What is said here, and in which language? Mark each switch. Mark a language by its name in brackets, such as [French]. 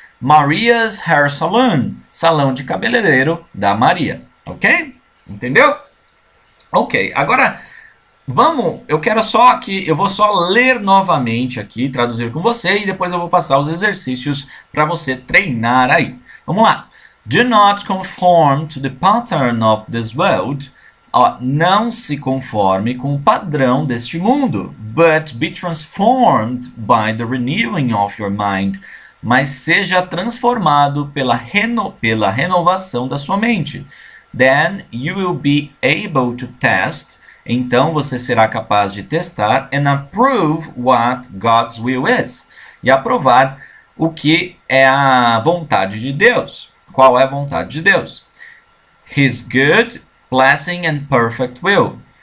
[English] Maria's hair salon, [Portuguese] salão de cabeleireiro da Maria. Ok? Entendeu? Ok, agora... eu vou só ler novamente aqui, traduzir com você e depois eu vou passar os exercícios para você treinar aí. Vamos lá. [English] Do not conform to the pattern of this world. [Portuguese] Não se conforme com o padrão deste mundo. [English] But be transformed by the renewing of your mind. [Portuguese] Mas seja transformado pela renovação da sua mente. [English] Then you will be able to test. [Portuguese] Então você será capaz de testar [English] and approve what God's will is. [Portuguese] E aprovar o que é a vontade de Deus. Qual é a vontade de Deus? [English] His good, pleasing and perfect will.